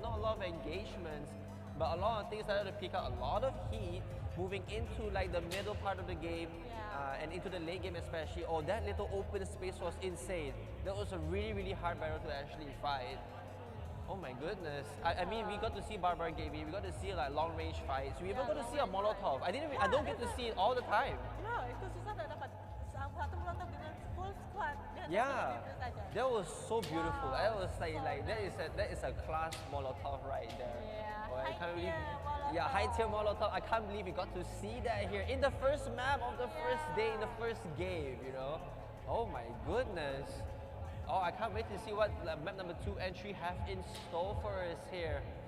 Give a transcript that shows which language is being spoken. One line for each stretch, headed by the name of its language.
English: Not a lot of engagements, but a lot of things started to pick up a lot of heat, moving into like the middle part of the game. And into the late game especially. Oh, that little open space was insane. That was a really hard battle to actually fight. Oh my goodness. I mean, we got to see Barbar Gaming, we got to see like long range fights. We even got to see a Molotov. I don't get to see it all the time.
Malay: No, itu susah nak dapat satu molotov dengan full squad.
English: Yeah, that was so beautiful. Wow. That was like that is a class Molotov right there. Yeah, oh, I can't believe. Molotov. Yeah, high tier Molotov. I can't believe we got to see that here in the first map of the first day, in the first game. You know, oh my goodness. Oh, I can't wait to see what map number 2 and 3 have in store for us here.